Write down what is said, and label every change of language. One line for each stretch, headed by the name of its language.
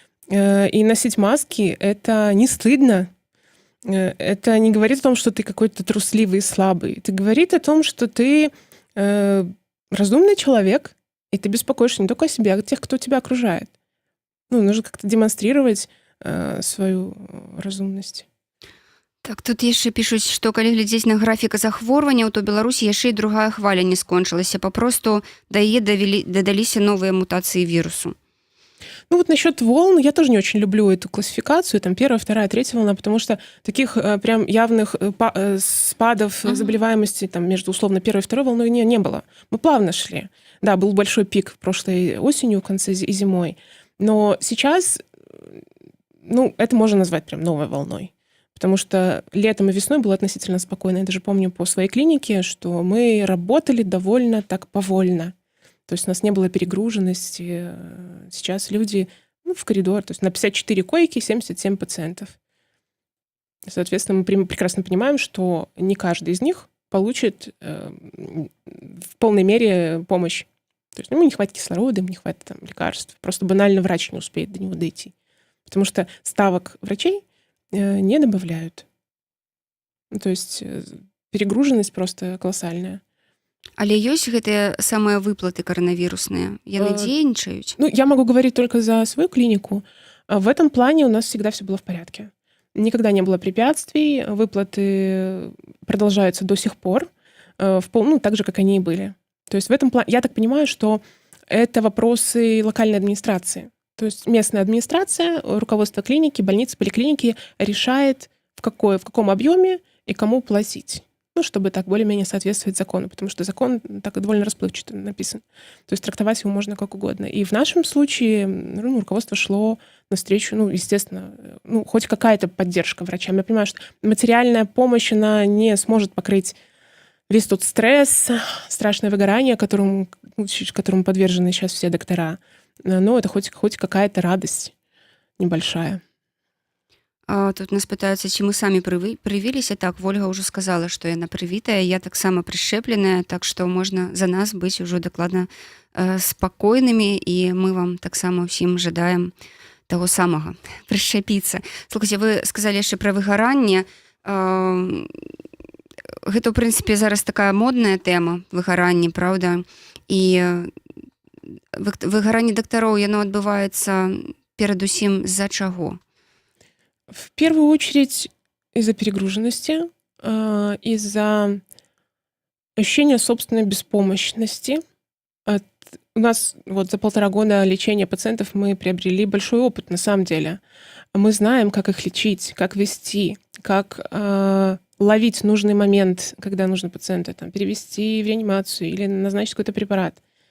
Russian: И носить маски — это не стыдно. Это не говорит о том, что ты какой-то трусливый и слабый. Это говорит о том, что ты разумный человек, и ты беспокоишься не только о себе, а о тех, кто тебя окружает. Нужно как-то демонстрировать свою разумность.
Belarusian: Так, тут яшчэ пішуць, што калі глядзець на графік захворванняў, то Беларусі яшчэ і другая хваля не скончылася. Папросту да яе дадаліся новыя мутацыі вірусу.
Russian: Насчет волн, я тоже не очень люблю эту классификацию, там 1-я, 2-я, 3-я волна, потому что таких прям явных спадов заболеваемости там между условно 1-й и 2-й волной не было. Мы плавно шли. Да, был большой пик прошлой осенью, в конце и зимой, но сейчас, это можно назвать прям новой волной, потому что летом и весной было относительно спокойно. Я даже помню по своей клинике, что мы работали довольно так повольно. То есть у нас не было перегруженности. Сейчас люди в коридор. То есть на 54 койки 77 пациентов. Соответственно, мы прекрасно понимаем, что не каждый из них получит в полной мере помощь. То есть ему не хватит кислорода, ему не хватит там лекарств. Просто банально врач не успеет до него дойти. Потому что ставок врачей не добавляют. То есть перегруженность просто колоссальная.
Belarusian: Але ёсць гэтыя самыя выплаты каранавірусныя. Яны Э, дзейнічаюць?
Russian: Я могу говорить только за свою клинику. В этом плане у нас всегда все было в порядке. Никогда не было препятствий, выплаты продолжаются до сих пор, так же, как они и были. То есть в этом плане, я так понимаю, что это вопросы локальной администрации. То есть местная администрация, руководство клиники, больницы, поликлиники решает, в каком объеме и кому платить. Чтобы так более-менее соответствовать закону, потому что закон так довольно расплывчато написан. То есть трактовать его можно как угодно. И в нашем случае руководство шло навстречу, естественно, хоть какая-то поддержка врачам. Я понимаю, что материальная помощь, она не сможет покрыть весь тот стресс, страшное выгорание, которому подвержены сейчас все доктора. Но это хоть какая-то радость небольшая.
Belarusian: Тут нас пытаюцца, ці мы самі прывіліся. Так, Вольга ўжо сказала, што яна прывітая, я таксама прышчэпленая, так што можна за нас быць ужо дакладна спакойнымі, і мы вам таксама ўсім жадаем таго самага, прышчапіцца. Слухайце, вы сказалі яшчэ пра выгаранне. Гэта, ў прынцыпе, зараз такая модная тэма, выгаранне, праўда? І выгаранне дактароў, яно адбываецца перадусім з-за чаго?
Russian: В первую очередь из-за перегруженности, из-за ощущения собственной беспомощности. У нас за 1,5 года лечения пациентов мы приобрели большой опыт, на самом деле. Мы знаем, как их лечить, как вести, как ловить нужный момент, когда нужно пациента перевести в реанимацию или назначить какой-то препарат.